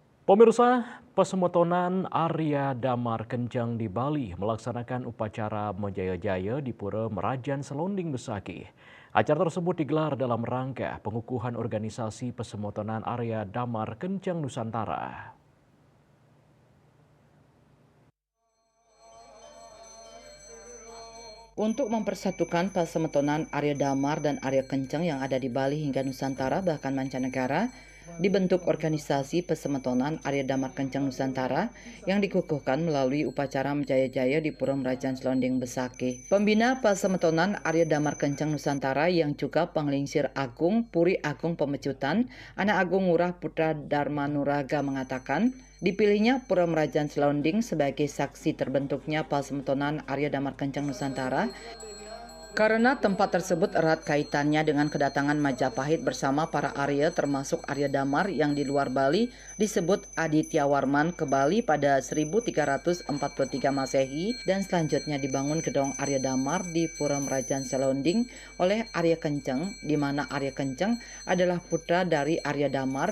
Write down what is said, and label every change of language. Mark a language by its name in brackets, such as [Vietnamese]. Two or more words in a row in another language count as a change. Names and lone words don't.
[Indonesian] Pemirsa, Pesemotonan Arya Damar Kencang di Bali melaksanakan upacara Menjaya-jaya di Pura Merajan Selonding Besaki. Acara tersebut digelar dalam rangka pengukuhan organisasi Pesemotonan Arya Damar Kencang Nusantara. Untuk mempersatukan Pasemetonan Arya Damar dan Arya Kencang yang ada di Bali hingga Nusantara bahkan mancanegara, dibentuk organisasi Pesemetonan Arya Damar Kencang Nusantara yang dikukuhkan melalui upacara Menjaya-jaya di Pura Merajan Selonding Besaki. Pembina Pesemetonan Arya Damar Kencang Nusantara yang juga Penglingsir Agung Puri Agung Pemecutan, Anak Agung Ngurah Putra Darmanuraga mengatakan, dipilihnya Pura Merajan Selonding sebagai saksi terbentuknya Pasemetonan Arya Damar Kencang Nusantara karena tempat tersebut erat kaitannya dengan kedatangan Majapahit bersama para Arya termasuk Arya Damar yang di luar Bali disebut Aditya Warman ke Bali pada 1343 Masehi dan selanjutnya dibangun gedung Arya Damar di Pura Merajan Selonding oleh Arya Kencang, di mana Arya Kencang adalah putra dari Arya Damar.